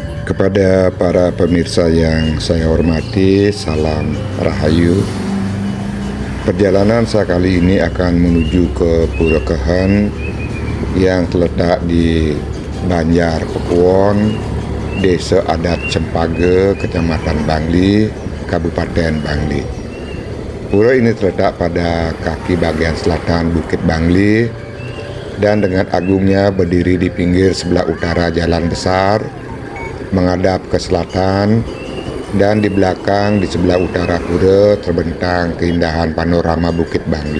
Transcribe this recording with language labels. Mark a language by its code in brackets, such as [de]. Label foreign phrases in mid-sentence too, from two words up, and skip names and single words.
[id] Kepada para pemirsa yang saya hormati, salam rahayu. Perjalanan saya kali ini akan menuju ke Pura Kehen yang terletak di Banjar Pekuon, Desa Adat Cempage, Kecamatan Bangli, Kabupaten Bangli. Pura ini terletak pada kaki bagian selatan Bukit Bangli dan dengan agungnya berdiri di pinggir sebelah utara jalan besar menghadap ke selatan, dan di belakang di sebelah utara pura terbentang keindahan panorama Bukit Bangli.